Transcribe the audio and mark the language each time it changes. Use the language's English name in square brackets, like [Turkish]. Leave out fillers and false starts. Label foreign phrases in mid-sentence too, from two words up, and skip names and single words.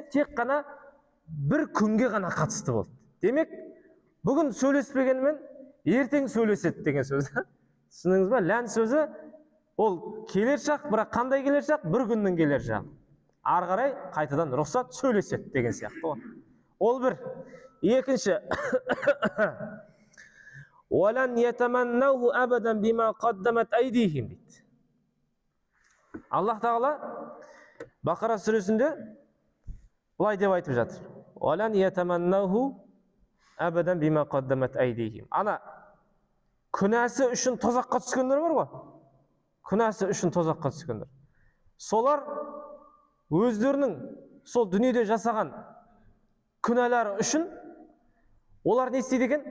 [Kazakh] Тек қана бір күнге ғана қатысты болды. Демек, бүгін сөйлеспегенімен ертең сөйлеседі деген сөз. Түсіндіңіз бе? Лән сөзі ол келер шақ, бірақ қандай келер шақ? Бір күннің келер шақ. Ары қарай қайтадан рұқсат сөйлеседі деген сияқты ғой. Ол бір. Екінші, [Arabic] وَلَنْ يَتَمَنَّوْهُ أَبَدًا بِمَا قَدَّمَتْ أَيْدِيهِمْ дейді. [Kazakh] Аллах тағала Бақара сүресінде былай деп айтып жатыр. [Arabic] وَلَنْ يَتَمَنَّوْهُ أَبَدًا بِمَا قَدَّمَتْ أَيْدِيهِمْ. [Kazakh] Ана күнәсі үшін тозаққа түскендер бар ғой. Күнәсі үшін тозаққа түскендер. Солар өздерінің сол дүниеде жасаған күнәлары үшін олар не істейді екен?